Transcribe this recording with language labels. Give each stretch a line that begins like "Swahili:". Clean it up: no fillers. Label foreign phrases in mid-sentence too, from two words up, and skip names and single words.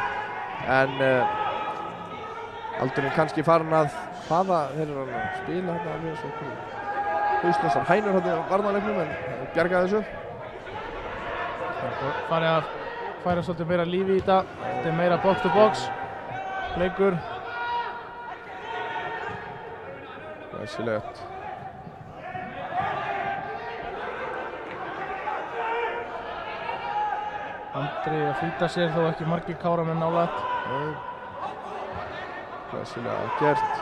Icelandic: En aldurinn kannski farin að hvaða þeir eru að spila hérna alveg svo hauslausar hænur hérna á varnarleiknum en bjargaði þessu. Farið að færa svolítið meira lífi í þetta. Þetta er meira
English: box to box
Icelandic: leikur. Glæsilegt. Andri að flýta sér þó ekki margir Káramenn nálægt. Glæsilega gert.